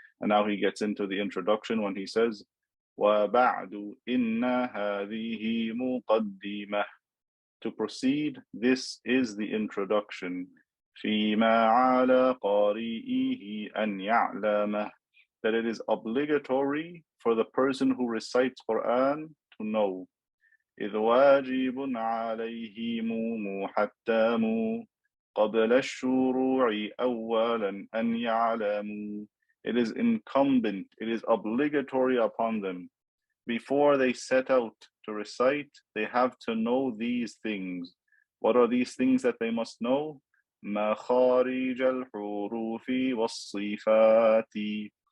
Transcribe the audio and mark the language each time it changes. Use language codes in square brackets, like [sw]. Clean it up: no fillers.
[en] And now he gets into the introduction when he says, [ar] وَبَعْدُ إِنَّ هَذِهِ مُقَدِّمَةٌ. [en] To proceed, this is the introduction. [ar] فِيمَا عَلَى قَارِئِهِ أَنْ يَعْلَمَهُ. [en] That it is obligatory for the person who recites Quran to know. [ar] إذ واجب عليهم محتم قبل الشروع أولا أن يعلموا. [en] It is incumbent, it is obligatory upon them. Before they set out to recite, they have to know these things. What are these things that they must know? [ar] مخارج الحروف والصفات.